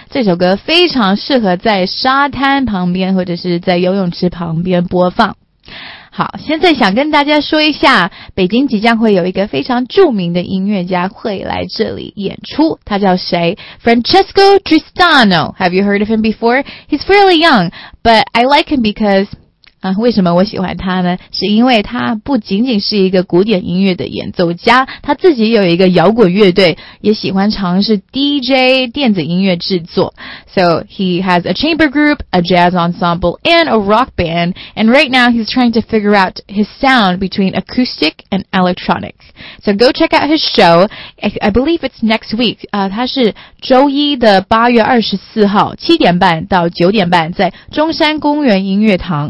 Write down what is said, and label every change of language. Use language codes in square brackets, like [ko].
[zh] 这首歌非常适合在沙滩旁边或者是在游泳池旁边播放。好，现在想跟大家说一下，北京即将会有一个非常著名的音乐家会来这里演出，他叫谁？ [en] Francesco Tristano. Have you heard of him before? He's fairly young, but I like him because... [zh] 为什么我喜欢他呢？是因为他不仅仅是一个古典音乐的演奏家，他自己有一个摇滚乐队，也喜欢尝试 DJ 电子音乐制作。 [en] So he has a chamber group, a jazz ensemble, and a rock band. And right now he's trying to figure out his sound between acoustic and electronic. So go check out his show. I believe it's next week. [zh] 他是周一的8月24号7点半到9点半在中山公园音乐堂。